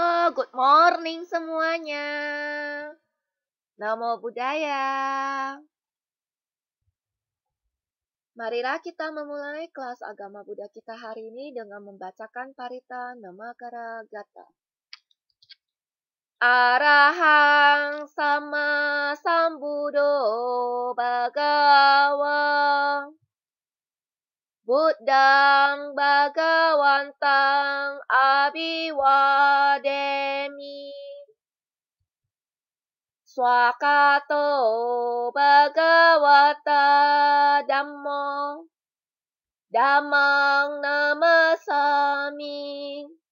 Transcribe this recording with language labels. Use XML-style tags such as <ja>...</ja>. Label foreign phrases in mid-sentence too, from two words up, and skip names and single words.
<en>good morning</en> <id>semuanya.</id> <pi>Namo Buddhaya.</pi> <id>Marilah kita memulai kelas agama Buddha kita hari ini dengan membacakan Parita Namakara Gata.</id> <pi>Arahang Sama Sambuddho Bhagava Buddhang Bhagawantang Abhiwademi Swakato Bhagavata Dhammo Dhammang Namasami</pi>